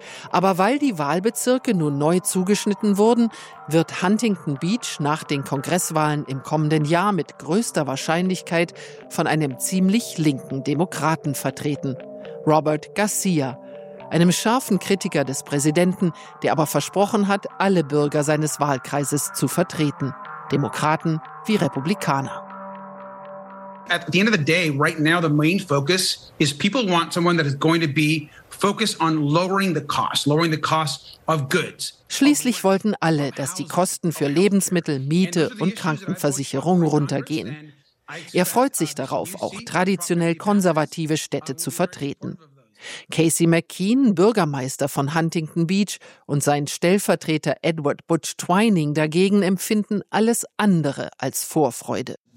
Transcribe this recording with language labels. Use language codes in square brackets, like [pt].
[de] Aber weil die Wahlbezirke nun neu zugeschnitten wurden, wird Huntington Beach nach den Kongresswahlen im kommenden Jahr mit größter Wahrscheinlichkeit von einem ziemlich linken Demokraten vertreten, Robert Garcia, einem scharfen Kritiker des Präsidenten, der aber versprochen hat, alle Bürger seines Wahlkreises zu vertreten, Demokraten wie Republikaner. [en] At the end of the day, right now, the main focus is people want someone that is going to be focused on lowering the cost of goods. [de] Schließlich wollten alle, dass die Kosten für Lebensmittel, Miete und Krankenversicherung runtergehen. Er freut sich darauf, auch traditionell konservative Städte zu vertreten. Casey McKean, Bürgermeister von Huntington Beach, und sein Stellvertreter Edward Butch Twining dagegen empfinden alles andere als Vorfreude.